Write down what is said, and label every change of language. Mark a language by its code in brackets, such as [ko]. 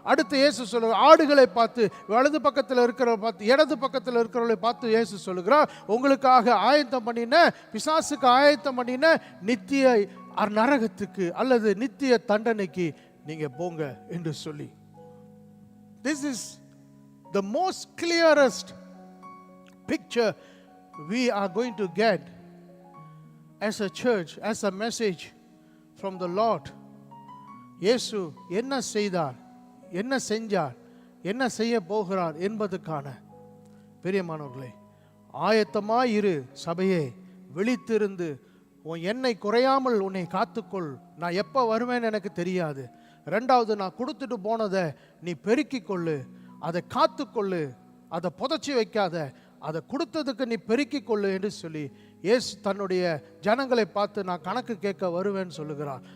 [ta] அடுத்து இயேசு சொல்லுகிறார், ஆடுகளை பார்த்து வலது பக்கத்தில் இருக்கிறவரை பார்த்து இடது பக்கத்தில் இருக்கிறவர்களை பார்த்து இயேசு சொல்லுகிறார், உங்களுக்காக ஆயத்தம் பண்ணின பிசாசுக்கு ஆயத்தம் பண்ணின நித்திய நரகத்துக்கு அல்லது நித்திய தண்டனைக்கு நீங்க போங்க என்று சொல்லி. [en] This is the most clearest picture we are going to get as a church, as a message from the Lord. [ta] இயேசு என்ன செய்தார், என்ன செஞ்சார், என்ன செய்ய போகிறார் என்பதுக்கான பிரியமானவர்களே, ஆயத்தமாய் இரு சபையே, விழித்திருந்து உன் எண்ணெய் குறையாமல் உன்னை காத்துக்கொள். நான் எப்போ வருவேன்னு எனக்கு தெரியாது. ரெண்டாவது, நான் கொடுத்துட்டு போனதை நீ பெருக்கிக் கொள்ளு, அதை காத்துக்கொள்ளு, அதை புதைச்சி வைக்காத, அதை கொடுத்ததுக்கு நீ பெருக்கிக் கொள்ளு என்று சொல்லி இயேசு தன்னுடைய ஜனங்களை பார்த்து நான் கணக்கு கேட்க வருவேன்னு சொல்லுகிறார்.